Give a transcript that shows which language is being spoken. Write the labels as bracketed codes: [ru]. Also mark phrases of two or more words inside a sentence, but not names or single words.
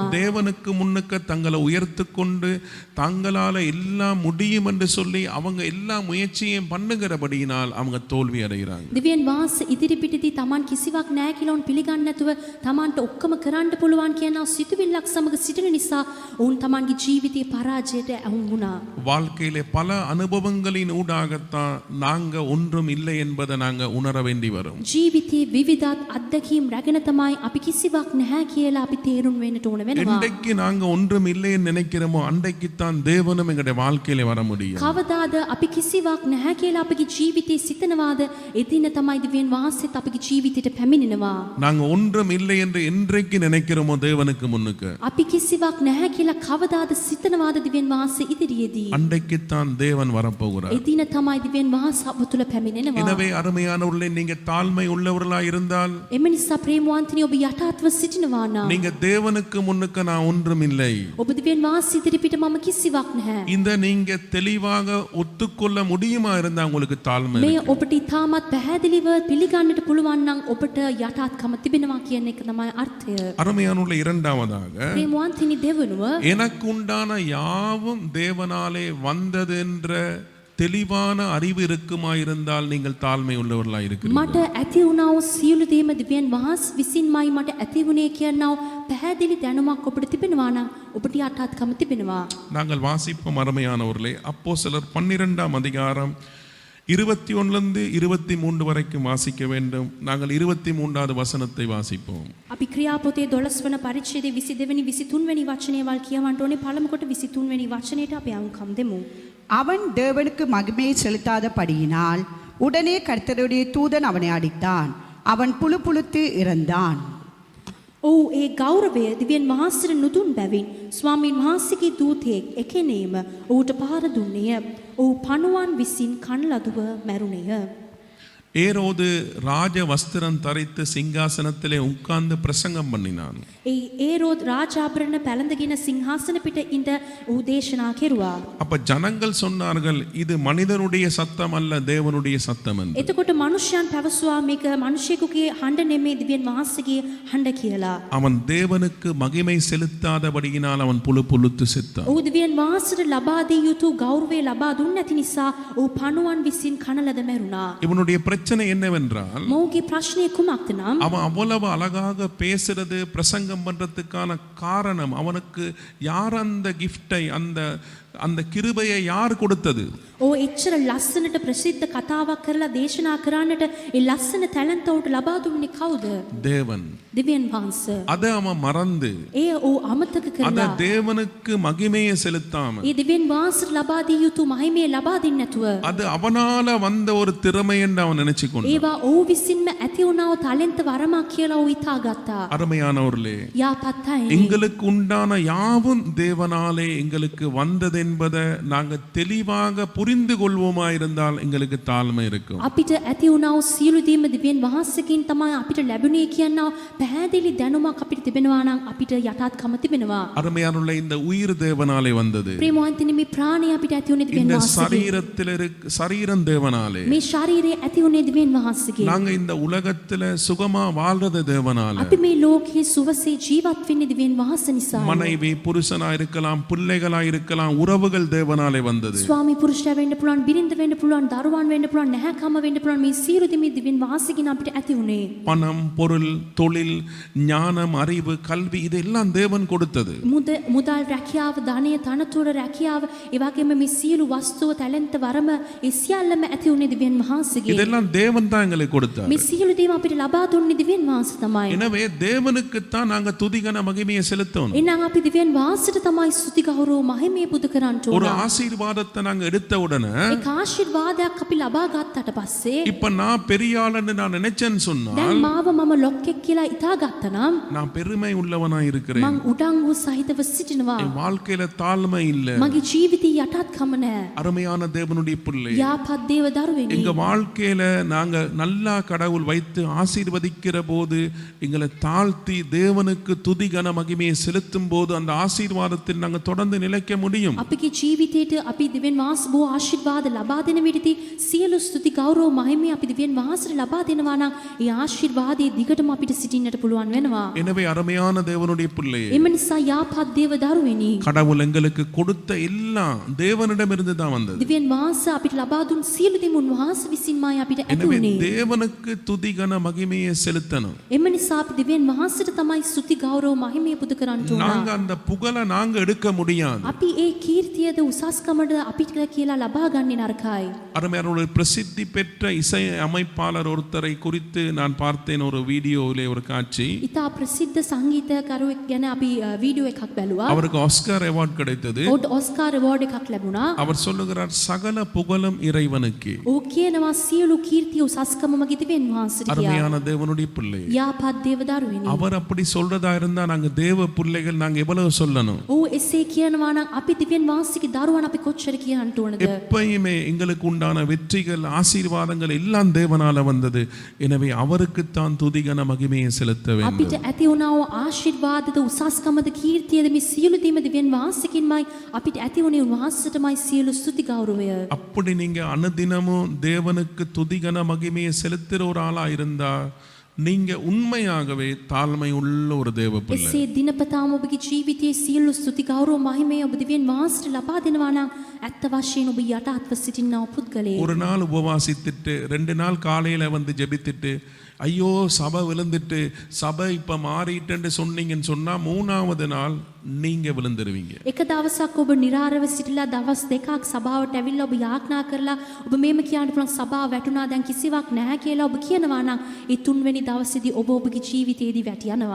[ta] தேவனுக்கு முன்னுக்கு தங்களை உயர்த்து கொண்டு தங்களால எல்லாம் முடியும் என்று சொல்லி அவங்க எல்லா முயற்சியும் பண்ணுகிறபடியினால் அவங்க தோல்வி அடைகிறாங்க. [si] දිව්‍යන් වහන්සේ ඉදිරිපිටදී තමන් කිසිවක් නැහැ කියලා ඔවුන් පිළිගන්නේ නැතුව තමන්ට ඔක්කොම කරන්න පුළුවන් කියන සිතුවිල්ලක් සමග සිටින නිසා ඔවුන් තමන්ගේ ජීවිතයේ පරාජයට අහු වුණා. [ta] வாழ்க்கையிலே பல அனுபவங்களின் ஊடாகத்தான் நாங்க ஒன்றும் இல்லை என்பதை நாங்க உணர வேண்டி வரும். [si] ජීවිතයේ විවිධත් අත්දැකීම් රැගෙන තමයි අපි කිසිවක් නැහැ කියලා අපි තේරුම් වෙන්නට ඕන වෙනවා. [ta] இன்றைக்கு நாங்க ஒன்றும் இல்லை என்று நினைக்கிறோமோ அன்றைக்குத்தான் தேவனும் எங்களுடைய வாழ்க்கையில வர முடியும். [si] කවදාද අපි කිසිවක් නැහැ කියලා අපගේ ජීවිතේ සිතනවාද එදින තමයි දිව්‍යන් වහන්සේත් අපගේ ජීවිතයට පැමිණෙනවා. [ta] நாங்க ஒன்றும் இல்லை என்று என்றைக்கு நினைக்கிறோமோ தேவனுக்கு முன்னுக்கு [si] අපි කිසිවක් නැහැ කියලා කවදාද සිතනවාද දිව්‍යන් වහන්සේ ඉදිරියේදී [ta] அன்றைக்குத்தான் தேவன் வரப்போகிறார். [si] එදින තමයි දිව්‍යන් වහන්සේ අප තුළ පැමිණෙනවා. [ta] எனவே அருமையானவர்களே, நீங்க தாழ்மை உள்ளவர்களா இருந்தால், [si] එම නිසා ප්‍රේමවන්තනි ඔබ යටාත්ව සිටිනවා නම් [ta] நீங்க தேவனுக்கு முன்னுக்கு நான் ஒன்றும் இல்லை [si] ඔබ දිව්‍යන් වහන්සේ ඉදිරිපිට මම කිසිවක් නැහැ. [ta] இந்த நீங்க தெளிவாக ஒத்துக்கொள்ள முடியுமா இருந்தா உங்களுக்கு தாழ்மை [si] මේ [ta] இருக்கு. [si] ඔබට ඉතාමත් පැහැදිලිව පිළිගන්නට පුළුවන් නම් ඔබට යටාත්කම තිබෙනවා කියන එක තමයි අර්ථය. [ta] அருமையானவர்களே, இரண்டாவதாக [si] ප්‍රේමවන්තනි දෙවනුව [ta] எனக்கு உண்டான யாவும் தேவனாலே வந்தது என்ற தெளிவான அறிவு இருக்குமாயிருந்தால் நீங்கள் தாழ்மை உள்ளவர்களாக இருக்கிறீர்கள். [si] මට ඇති වුණා වූ සියලු දේම දෙවියන් වහන්සේ විසින්මයි මට ඇති වුණේ කියනවා පැහැදිලි දැනුමක් ඔබට තිබෙනවා නම් ඔබට යටහත්කම තිබෙනවා. [ta] நாங்கள் வாசிப்போம் அருமையானவர்களே. அப்போஸ்தலர் 12ஆம் அதிகாரம் 21 23 வரைக்கும் வாசிக்க வேண்டும். நாங்கள் 23வது வசனத்தை வாசிப்போம். [si] අපි ක්‍රියාපොතේ 12 වන පරිච්ඡේදයේ 22 වෙනි 23 වෙනි වචනයවල් කියවන්න ඕනේ. පළමු කොට 23 වෙනි වචනයට අපි අංකම් දෙමු. [ta] அவன் தேவனுக்கு மகிமையை செலுத்தாதபடியினால் உடனே கர்த்தருடைய தூதன் அவனை அடித்தான். அவன் புழுத்து இறந்தான். [si] ඔහු ඒ ගෞරවය දිව්‍යන් වහන්සේට නුදුන් බැවින් ස්වාමීන් වහන්සේගේ දූතයෙක් එකෙනේම ඔහුට පහර දුන්නේය. ඔහු පණුවන් විසින් කන ලදුව මැරුණේය. [ta] ஏரோது ராஜ வஸ்திரம் தரித்து சிங்காசனத்திலே உட்கார்ந்து பிரசங்கம் பண்ணினான். [si] ඒ ඒරෝද් රාජාභරණ පැළඳගෙන සිංහාසන පිට ඉඳ ඔහු දේශනා කෙරුවා. [ta] அப்ப ஜனங்கள் சொன்னார்கள், இது மனிதனுடைய சத்தம் அல்ல, தேவனுடைய சத்தம் என்று. [si] එතකොට මිනිසයන් පැවසුවා මේක මිනිසෙකුගේ හඬ නෙමේ දිව්‍යන් වහන්සේගේ හඬ කියලා. [ta] அவன் தேவனுக்கு மகிமை செலுத்தாதபடியினால் அவன் புழுத்து செத்தான். [si] ඔහු දිව්‍යන් වහන්සේට ලබා දිය යුතු ගෞරවය ලබා දුන්නේ නැති නිසා ඔහු පණුවන් විසින් කන ලද මැරුණා. [ta] இவனுடைய பிரச்சனை என்னவென்றால், [si] මොහුගේ ප්‍රශ්නය කුමක්ද නම් [ta] அவன் அவ்வளவு அழகாக பேசுறது பிரசங்கம் பண்றதுக்கான காரணம், அவனுக்கு யார் அந்த கிஃப்டை அந்த கிருபையை யார் கொடுத்தது? [si] ඔහු එච්චර ලස්සනට ප්‍රසිද්ධ කතාවක් කරලා දේශනා කරන්නට ඒ ලස්සන ටැලන්ට් උට ලබා දුන්නේ කවුද? [ta] தேவன். [si] දිව්‍යන් වහන්සේ. [ta] அதை அவன் மறந்து [si] ඒ ඔහු අමතක [ta] அந்த [si] කරලා [ta] தேவனுக்கு மகிமையை செலுத்தாம, [si] ඒ දිව්‍යන් වහන්සේට ලබා දිය යුතු මහිමය ලබා දෙන්නේ නැතුව [ta] அது அவனால வந்த ஒரு திறமை என்று அவன் நினைச்சுக்கொண்டான். [si] ඒවා ඔහු විසින්ම ඇති වුණා වූ ටැලන්ට් වරමක් කියලා ඔහු හිතාගත්තා. [ta] அருமையானவர்களே, [si] යාපත් අය [ta] எங்களுக்கு உண்டான யாவும் தேவனாலே எங்களுக்கு வந்தது என்பதை நாங்கள் தெளிவாக புரிந்து கொள்வோமாயிருந்தால் எங்களுக்கு தாழ்மை இருக்கும். [si] අපිට ඇති වුණා වූ සියලු දේම දිව්‍යන් වහන්සේකින් තමයි අපිට ලැබුණේ කියනවා පැහැදිලි දැනුමක් අපිට තිබෙනවා නම් අපිට යටාත්කම තිබෙනවා. [ta] அருமையானவர்களே, இந்த உயிர் தேவனாலே வந்தது. [si] ප්‍රේමවන්තනි මේ ප්‍රාණය අපිට ඇති වුණේ දිව්‍යන් [ta] இந்த [si] වහන්සේගෙන්. [ta] சரீரம் தேவனாலே. [si] මේ ශරීරය ඇති වුණේ දිව්‍යන් වහන්සේගෙන්. [ta] நாங்க இந்த உலகத்துல சுகமா வாழ்றது தேவனாலே. [si] අපි මේ ලෝකයේ සුවසේ ජීවත් වෙන්නේ දිව්‍යන් වහන්සේ නිසා. [ta] மனைவி புருஷனா இருக்கலாம், பிள்ளைகளா இருக்கலாம், உறவுகள் தேவனாலே வந்தது. [si] ස්වාමි පුරුෂයා වෙන්න පුළුවන්, බිරිඳ වෙන්න පුළුවන්, දරුවන් වෙන්න පුළුවන්, නැහැකම වෙන්න පුළුවන්. මේ සියලු දේ මේ දිව්‍යන් වහන්සේගෙන් අපිට ඇති වුණේ. [ta] பணம், பொருள், தொழில், ஞானம், அறிவு, கல்வி இதெல்லாம் தேவன் கொடுத்தது. [si] මුදල්, රැකියාව, ධනය, තනතුර, රැකියාව, ඒ වගේම මේ සියලු වස්තුව, ටැලන්ට් වරම ඒ සියල්ලම ඇති වුණේ දිව්‍යන් වහන්සේගෙන්. [ta] இதெல்லாம் தேவன் தான் எங்களுக்கு கொடுத்தார். [si] මේ සියලු දේම අපිට ලබා දුන්නේ දිව්‍යන් වහන්සේ තමයි. [ta] எனவே தேவனுக்கு தான் நாங்க துதிகன மகிமையை செலுத்தணும். [si] එහෙනම් අපි දිව්‍යන් වහන්සේට තමයි ස්තුති ගෞරව මහිමය පුද කරන්න [ta] ஒரு [si] ඕන. [ta] ஆசீர்வாதத்தை நாங்க எடுத்த உடனே, [si] ඒක ආශිර්වාදයක් අපි ලබා ගත්තට පස්සේ [ta] இப்ப நான் பெரிய ஆளுன்னு நான் நினைச்சேன்னு சொன்னால், [si] දැන් මාව මම ලොක්කෙක් කියලා හිතාගත්තා නම් [ta] நான் பெருமை உள்ளவனா இருக்கிறேன். [si] මං උඩඟු සහිතව සිටිනවා. [ta] என் வாழ்க்கையில தாழ்மை இல்ல. [si] මගේ ජීවිතේ යටාත්කම නැහැ. [ta] அருமையான தேவனுடைய பிள்ளை, [si] යාපත් දේව දරුවෙනි. [ta] எங்க வாழ்க்கையில நாங்க நல்லா கடவுள் வைத்து ஆசீர்வதிக்கிற போது எங்களை தாழ்த்தி தேவனுக்கு துதிகன மகிமையை செலுத்தும் போது அந்த ஆசீர்வாதத்தில் நாங்க தொடர்ந்து நிலைக்க முடியும். [si] අපගේ ජීවිතේට අපි දිව්‍යන් වහන්සේ බොහෝ ආශිර්වාද ලබා දෙන විදිහට සියලු ස්තුති ගෞරව මහිමය අපි දිව්‍යන් වහන්සේට ලබා දෙනවා නම් ඒ ආශිර්වාදයේ දිගටම අපිට සිටින්නට පුළුවන් වෙනවා. [ta] எனவே அருமையான தேவனுடைய பிள்ளையே, [si] එම නිසා යාපත් දේව දරුවෙනි, [ta] கடவுள் எங்களுக்கு கொடுத்த எல்லாம் தேவனிடமிருந்து தான் வந்தது. [si] දිව්‍යන් වහන්සේ අපිට ලබා දුන් සියලු දේ උන්වහන්සේ විසින්මයි අපිට ඇති [ta] எனவே [si] වුණේ. [ta] தேவனுக்கு துதிகன மகிமையை செலுத்தணும். [si] එම නිසා අපි දිව්‍යන් වහන්සේට තමයි ස්තුති ගෞරව මහිමය පුද කරන්න ඕන. [ta] நாங்க அந்த புகழை நாங்க எடுக்க முடியாது. [si] අපි ඒ කීර්තියද උසස්කමද අපිට කියලා ලබා ගන්නේ නරකයි. [ta] அருமையான பிரசித்தி பெற்ற இசை அமைப்பாளர் ஒருத்தரை குறித்து நான் பார்த்தேன் ஒரு வீடியோவிலே ஒரு காட்சி. [si] ඉතා ප්‍රසිද්ධ සංගීතකරුවෙක් ගැන අපි වීඩියෝ එකක් බැලුවා. [ta] அவருக்கு ஆஸ்கார் அவார்ட் கிடைத்தது. [si] ඔහුට ඔස්කාර් අවෝඩ් එකක් ලැබුණා. [ta] அவர் சொல்லுகிறார், சகல புகழும் இறைவனுக்கு. [si] ඔහු කියනවා සියලු කීර්තිය උසස්කම මගේ දිව්‍යන් වහන්සේට කියලා. [ta] அருமையான தேவனுடைய பிள்ளை, [si] යාපත් දේව දරුවෙනි. [ta] அவர் அப்படி சொல்றதா இருந்தா நாங்க தேவ பிள்ளைகள் நாங்க எவ்வளவு சொல்லணும்? [si] ඔහු එසේ කියනවා නම් අපි දිව්‍යන් වහන්සේගේ දරුවන් අපි කොච්චර කියන්න ඕනද? [ta] எப்பயுமே எங்களுக்கு உண்டான வெற்றிகள், ஆசீர்வாதங்கள் எல்லாம் தேவனால வந்தது. எனவே அவருக்குத்தான் துதிகன மகிமையை செலுத்த வேண்டும். [si] අපිට ඇති වුණා වූ ආශිර්වාදද උසස්කමද කීර්තියද මේ සියලු දේම දිව්‍යන් වහන්සේකින්මයි අපිට ඇති වුණේ. උන්වහන්සේටමයි සියලු ස්තුති ගෞරවය. [ta] அப்படி நீங்க அனுதினமும் தேவனுக்கு துதிகன மகிமையை செலுத்துற ஒரு ஆளா இருந்தா நீங்க உண்மையாகவே தாழ்மை உள்ள ஒரு தேவ பிள்ளை. [si] එසේ දිනපතාම ඔබගේ ජීවිතයේ සියලු ස්තුති ගෞරව මහිමය ඔබ දිව්‍යන් වහන්සේට ලබා දෙනවා නම් ඇත්ත වශයෙන් ඔබ යටත්ව සිටිනා පුද්ගලයෙක්. [ta] ஒரு நாள் உபவாசித்துட்டு 2 நாள் காலையில வந்து ஜெபித்துட்டு ஐயோ சபை விழுந்துட்டு சபை இப்ப மாறிட்டுன்னு சொன்னீங்கன்னு சொன்னா 3வது நாள் நீங்க விழுந்துருவீங்க. [si] එක දවසක් ඔබ නිරාරව සිටිලා දවස් දෙකක් සභාවට ඇවිල්ලා ඔබ යාඥා කරලා ඔබ මේම කියන්න පුළුවන් සභාව වැටුණා දැන් කිසිවක් නැහැ කියලා ඔබ කියනවා නම් ඒ 3 වෙනි දවසේදී ඔබ ඔබගේ ජීවිතයේදී වැටියනවා.